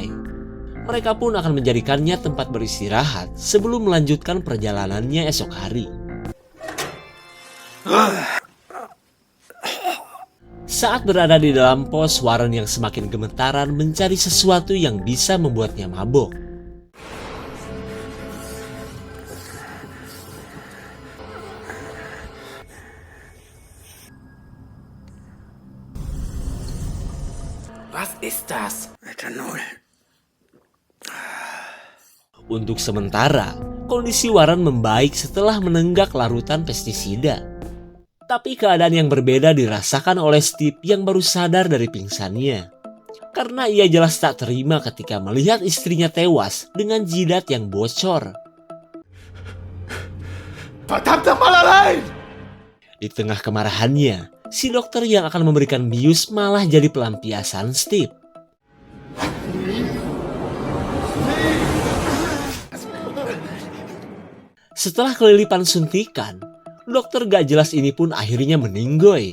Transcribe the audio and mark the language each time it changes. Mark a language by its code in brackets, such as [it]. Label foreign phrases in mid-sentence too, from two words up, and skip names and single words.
[id] Mereka pun akan menjadikannya tempat beristirahat sebelum melanjutkan perjalanannya esok hari. Saat berada di dalam pos, Warren yang semakin gemetaran mencari sesuatu yang bisa membuatnya mabok. [de] Was ist das? Ethanol. [id] Untuk sementara, kondisi Warren membaik setelah menenggak larutan pestisida. Tapi keadaan yang berbeda dirasakan oleh Steve yang baru sadar dari pingsannya. Karena ia jelas tak terima ketika melihat istrinya tewas dengan jidat yang bocor. [de] Verdammt nochmal allein! [id] Di tengah kemarahannya, si dokter yang akan memberikan bius malah jadi pelampiasan Steve. Setelah kelilipan suntikan, dokter gak jelas ini pun akhirnya meninggoy.